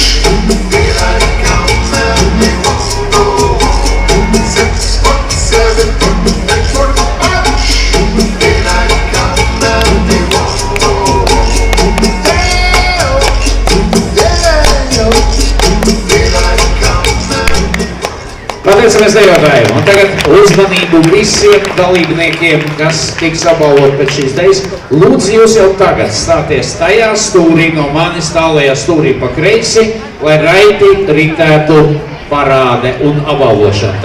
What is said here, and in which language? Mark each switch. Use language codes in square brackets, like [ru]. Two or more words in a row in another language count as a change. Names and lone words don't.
[en] Daylight come and we want to go home. 6 foot, 7 foot, 8 foot punch. Daylight come and we want to go home. Daylight come and [lv] Pateicamies dejotājiem, un tagad uzmanību visiem dalībniekiem, kas tiks apbalvot pēc šīs dejas. Lūdzu, jūs jau tagad stāties tajā stūrī no manis tālajā stūrī pa kreisi, lai raiti ritētu parāde un apbalvošana.